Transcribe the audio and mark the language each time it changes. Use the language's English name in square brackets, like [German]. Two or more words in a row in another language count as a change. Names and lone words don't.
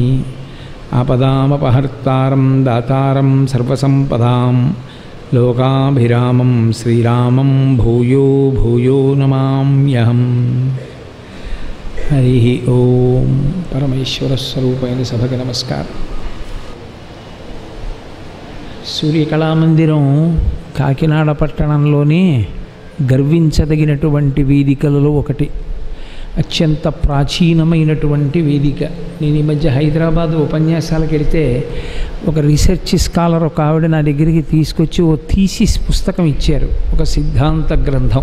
[Sanskrit] आपदामपहर्तारं दातारं सर्वसम्पदां लोकाभिरामं श्रीरामं भूयो भूयो नमाम्यहम्। हरि ओं। [Telugu] పరమేశ్వరస్వరూపైన సభకి నమస్కారం। సూర్యకళామందిరం కాకినాడ పట్టణంలోని గర్వించదగినటువంటి వేదికలలో ఒకటి, అత్యంత ప్రాచీనమైనటువంటి వేదిక. నేను ఈ మధ్య హైదరాబాద్ ఉపన్యాసాలకు వెళితే ఒక [English] research scholar [Telugu] ఒక ఆవిడ నా దగ్గరికి తీసుకొచ్చి ఓ థీసిస్ పుస్తకం ఇచ్చారు, ఒక సిద్ధాంత గ్రంథం.